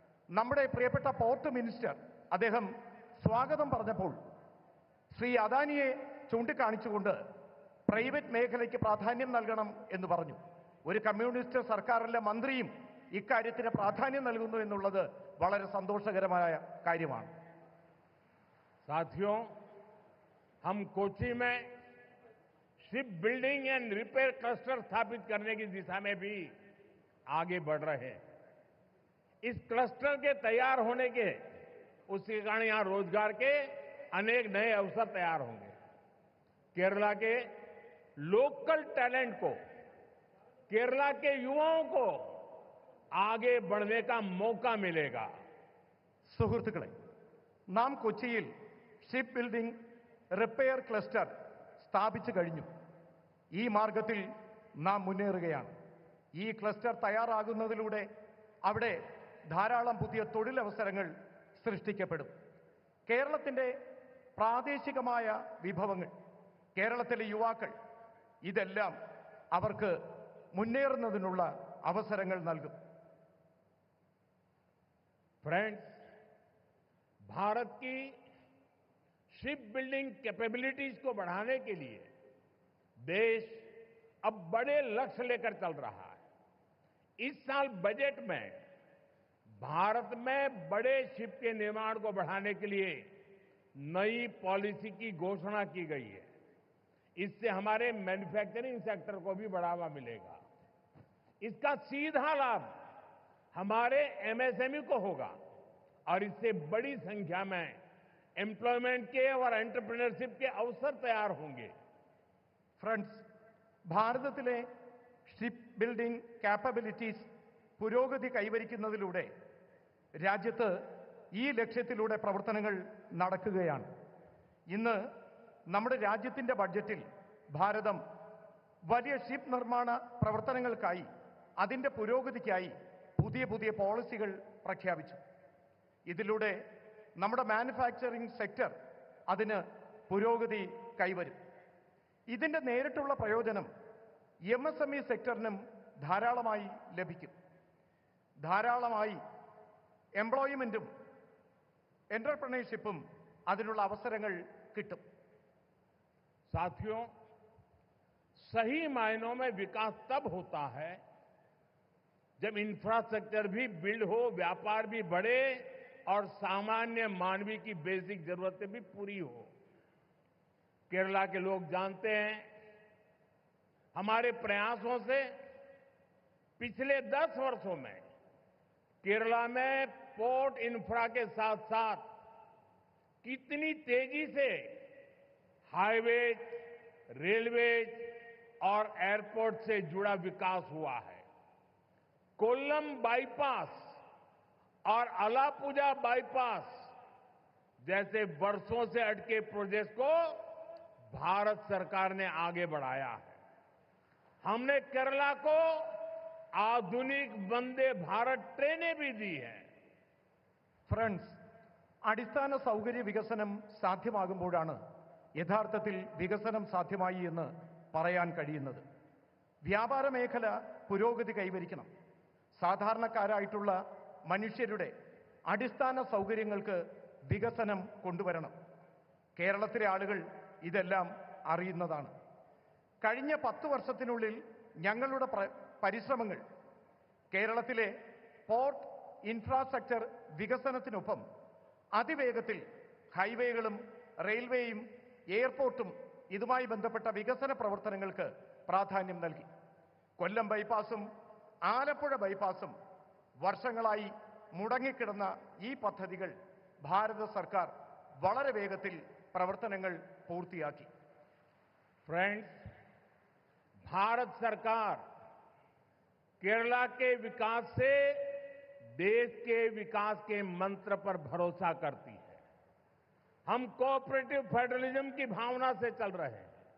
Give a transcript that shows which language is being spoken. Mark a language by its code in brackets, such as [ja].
[ml] നമ്മുടെ പ്രിയപ്പെട്ട port minister അദ്ദേഹം സ്വാഗതം പറഞ്ഞപ്പോൾ ശ്രീ അദാനിയെ ചൂണ്ടിക്കാണിച്ചുകൊണ്ട് പ്രൈവറ്റ് മേഖലയ്ക്ക് പ്രാധാന്യം നൽകണം എന്ന് പറഞ്ഞു. ഒരു കമ്മ്യൂണിസ്റ്റ് സർക്കാരിലെ മന്ത്രിയും ഇക്കാര്യത്തിന് പ്രാധാന്യം നൽകുന്നു എന്നുള്ളത് വളരെ സന്തോഷകരമായ കാര്യമാണ്. [hi] साथियों, हम कोच्चि में ship building and repair cluster स्थापित करने की दिशा में भी आगे बढ़ रहे हैं. इस क्लस्टर के तैयार होने के उसके कारण यहां रोजगार के अनेक नए अवसर तैयार होंगे. केरला के लोकल टैलेंट को केरला के युवाओं को आगे बढ़ने का मौका मिलेगा। [ml] സുഹൃത്തുക്കളെ, നാം കൊച്ചിയിൽ ഷിപ്പ് ബിൽഡിംഗ് റിപ്പയർ ക്ലസ്റ്റർ സ്ഥാപിച്ചു കഴിഞ്ഞു. ഈ മാർഗത്തിൽ നാം മുന്നേറുകയാണ്. ഈ ക്ലസ്റ്റർ തയ്യാറാകുന്നതിലൂടെ അവിടെ ധാരാളം പുതിയ തൊഴിലവസരങ്ങൾ സൃഷ്ടിക്കപ്പെടും. കേരളത്തിൻ്റെ പ്രാദേശികമായ വിഭവങ്ങൾ, കേരളത്തിലെ യുവാക്കൾ, ഇതെല്ലാം അവർക്ക് മുന്നേറുന്നതിനുള്ള അവസരങ്ങൾ നൽകും. [hi] फ्रेंड्स, भारत की शिप बिल्डिंग कैपेबिलिटीज को बढ़ाने के लिए देश अब बड़े लक्ष्य लेकर चल रहा है। इस साल बजट में भारत में बड़े शिप के निर्माण को बढ़ाने के लिए नई पॉलिसी की घोषणा की गई है। इससे हमारे मैन्युफैक्चरिंग सेक्टर को भी बढ़ावा मिलेगा। इसका सीधा लाभ हमारे एमएसएमई को होगा और इससे बड़ी संख्या में एम्प्लॉयमेंट के और एंटरप्रेन्योरशिप के अवसर तैयार होंगे। [ml] ഫ്രണ്ട്സ്, ഭാരതത്തിലെ ഷിപ്പ് ബിൽഡിംഗ് കാപ്പബിലിറ്റീസ് പുരോഗതി കൈവരിക്കുന്നതിലൂടെ രാജ്യത്ത് ഈ ലക്ഷ്യത്തിലൂടെ പ്രവർത്തനങ്ങൾ നടക്കുകയാണ്. ഇന്ന് നമ്മുടെ രാജ്യത്തിൻ്റെ ബഡ്ജറ്റിൽ ഭാരതം വലിയ ഷിപ്പ് നിർമ്മാണ പ്രവർത്തനങ്ങൾക്കായി, അതിൻ്റെ പുരോഗതിക്കായി പുതിയ പുതിയ പോളിസികൾ പ്രഖ്യാപിച്ചു. ഇതിലൂടെ നമ്മുടെ മാനുഫാക്ചറിംഗ് സെക്ടർ അതിന് പുരോഗതി കൈവരും. ഇതിൻ്റെ നേരിട്ടുള്ള പ്രയോജനം MSME സെക്ടറിനും ധാരാളമായി ലഭിക്കും. ധാരാളമായി എംപ്ലോയ്മെന്റും എന്റർപ്രണർഷിപ്പും അതിനുള്ള അവസരങ്ങൾ കിട്ടും. [hi] साथियों, सही मायनों में विकास तब होता है जब इंफ्रास्ट्रक्चर भी बिल्ड हो, व्यापार भी बढ़े और सामान्य मानवीय की बेसिक जरूरतें भी पूरी हो। केरला के लोग जानते हैं, हमारे प्रयासों से पिछले 10 वर्षों में केरला में पोर्ट इंफ्रा के साथ साथ कितनी तेजी से हाईवेज, रेलवेज और एयरपोर्ट से जुड़ा विकास हुआ है। कोल्लम बाईपास और अलापुजा बाईपास जैसे वर्षों से अटके प्रोजेक्ट को भारत सरकार ने आगे बढ़ाया है। हमने केरला को आधुनिक वंदे भारत ट्रेनें भी दी हैं। [ml] ഫ്രണ്ട്സ്, അടിസ്ഥാന സൗകര്യ വികസനം സാധ്യമാകുമ്പോഴാണ് യഥാർത്ഥത്തിൽ വികസനം സാധ്യമായി എന്ന് പറയാൻ കഴിയുന്നത്. വ്യാപാര മേഖല പുരോഗതി കൈവരിക്കണം. സാധാരണക്കാരായിട്ടുള്ള മനുഷ്യരുടെ അടിസ്ഥാന സൗകര്യങ്ങൾക്ക് വികസനം കൊണ്ടുവരണം. കേരളത്തിലെ ആളുകൾ ഇതെല്ലാം അറിയുന്നതാണ്. കഴിഞ്ഞ 10 വർഷത്തിനുള്ളിൽ ഞങ്ങളുടെ പരിശ്രമങ്ങൾ കേരളത്തിലെ പോർട്ട് ഇൻഫ്രാസ്ട്രക്ചർ വികസനത്തിനൊപ്പം അതിവേഗത്തിൽ ഹൈവേകളും റെയിൽവേയും എയർപോർട്ടും ഇതുമായി ബന്ധപ്പെട്ട വികസന പ്രവർത്തനങ്ങൾക്ക് പ്രാധാന്യം നൽകി. കൊല്ലം ബൈപ്പാസും ആലപ്പുഴ ബൈപ്പാസും വർഷങ്ങളായി മുടങ്ങിക്കിടന്ന ഈ പദ്ധതികൾ ഭാരത സർക്കാർ വളരെ വേഗത്തിൽ പ്രവർത്തനങ്ങൾ പൂർത്തിയാക്കി. [hi] फ्रेंड्स, भारत सरकार केरला के विकास से देश के विकास के मंत्र पर भरोसा करती है। हम कोऑपरेटिव फेडरलिज्म की भावना से चल रहे हैं।